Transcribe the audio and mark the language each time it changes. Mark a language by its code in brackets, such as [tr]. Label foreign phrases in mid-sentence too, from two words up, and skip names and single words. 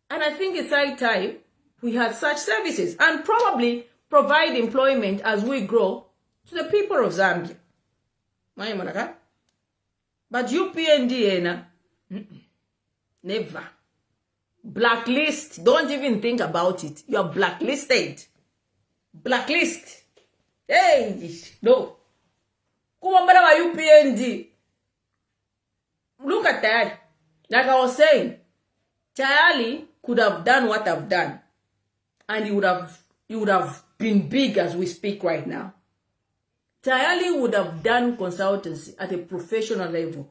[en] And I think it's high time we had such services and probably provide employment as we grow to the people of Zambia. But UPND, never. Blacklist, don't even think about it. You are blacklisted. Blacklist. Hey, no. Kumambara UPND. Look at that. Like I was saying, Tayali could have done what I've done. And he would have been big as we speak right now. Tayali would have done consultancy at a professional level.